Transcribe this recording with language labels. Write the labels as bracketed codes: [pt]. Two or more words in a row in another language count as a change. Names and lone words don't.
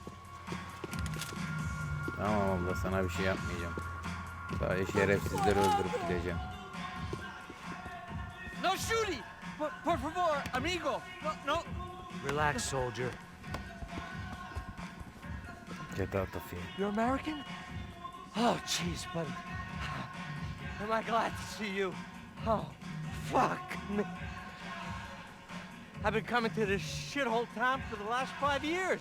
[tr] Tamam abla, sana bir şey yapmayacağım. Sadece şerefsizleri öldürüp gideceğim. [en] No shooting! [es] Por favor, amigo! [en] No! Relax, soldier. Get out of here. You're American? Oh, jeez, buddy. Am I glad to see you? Oh, fuck me. I've been coming to this shithole town for the last 5 years.